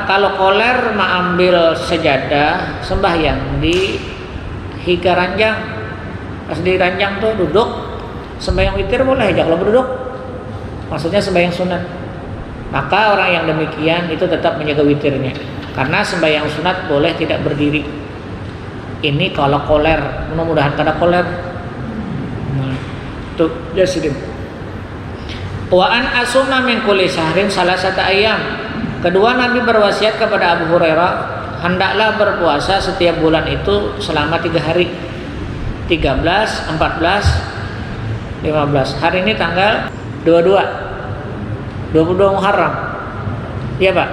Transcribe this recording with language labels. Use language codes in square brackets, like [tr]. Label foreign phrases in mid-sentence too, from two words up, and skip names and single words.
[bjn] Kalau koler mengambil sejadah sembahyang di higa ranjang, pas di ranjang tuh duduk sembahyang witir boleh aja kalau berduduk, maksudnya sembahyang sunat. [id] Maka orang yang demikian itu tetap menjaga witirnya, karena sembahyang sunat boleh tidak berdiri. [bjn] Ini kalau koler, mudah-mudahan kada koler. Tuh jasidin. [ar] وأن أصوم من كل شهر ثلاثة أيام. [id] Kedua, Nabi berwasiat kepada Abu Hurairah, hendaklah berpuasa setiap bulan itu selama 3 hari, 13, 14, 15. Hari ini tanggal 22 Muharram. Iya Pak?